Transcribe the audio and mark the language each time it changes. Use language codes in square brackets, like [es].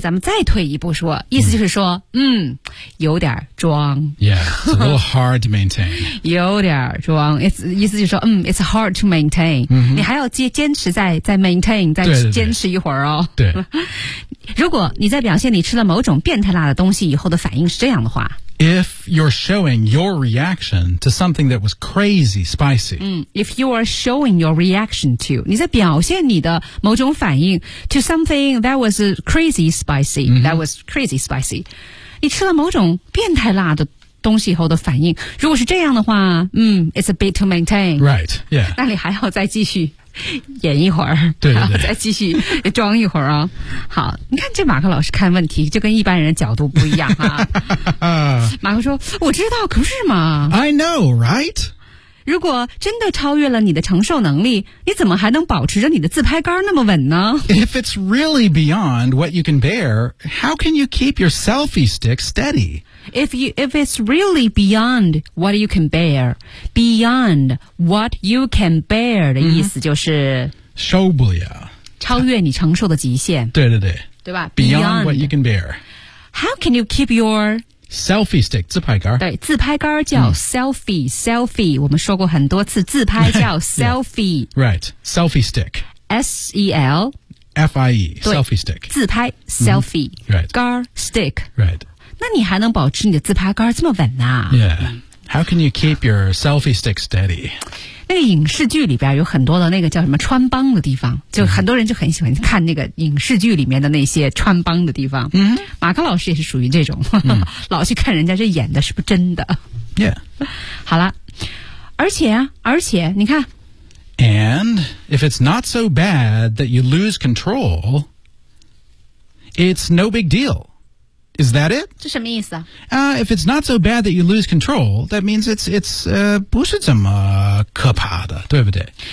[zh] 咱们再退一步说，意思就是说，有点装。 [en] Yeah, it's a little hard to maintain. [zh] 有点装。意思就是说， [en] it's hard to maintain.、 [zh] 你还要坚持再 maintain, 再坚持一会儿哦。对。对如果你在表现你吃了某种变态辣的东西以后的反应是这样的话。 [en] If you're showing your reaction to something that was crazy spicy. If you are showing your reaction to, [zh] 你在表现你的某种反应 [en] to something that was crazy spicy,、that was crazy spicy. [zh] 你吃了某种变态辣的东西以后的反应。如果是这样的话 [en] it's a bit to maintain. Right, yeah. [zh] 那你还要再继续演一会儿，对对对，然后再继续装一会儿啊。好，你看这马克老师看问题就跟一般人的角度不一样啊。马克说：“我知道，可是嘛 [en] ，I know, right？ [zh] 如果真的超越了你的承受能力，你怎么还能保持着你的自拍杆那么稳呢 [en] ？If it's really beyond what you can bear, how can you keep your selfie stick steady？” If it's really beyond what you can bear, beyond what you can bear [zh] 的意思就是受不了，超越你承受的极限。对对对，对吧 [en] ？Beyond what you can bear. How can you keep your selfie stick 自拍杆？ [zh] 对，自拍杆叫 selfie， 我们说过很多次，自拍叫 selfie。yeah. [en] Right, selfie stick. S E L F I E selfie stick. [zh] 自拍 selfie、 [en] right. [zh] 杆 stick. [en] Right. [zh] 那你还能保持你的自拍杆这么稳呢、 [en] Yeah. How can you keep your selfie stick steady? [zh] 那个影视剧里边有很多的那个叫什么穿帮的地方，就很多人就很喜欢看那个影视剧里面的那些穿帮的地方。马克老师也是属于这种、老去看人家这演的是不是真的。 Yeah. 好了，而且你看。 [en] And if it's not so bad that you lose control, it's no big deal. Is that it? [zh] 这什么意思啊？ [en] If it's not so bad that you lose control, that means it's [zh] 不是这么可怕的，对不对？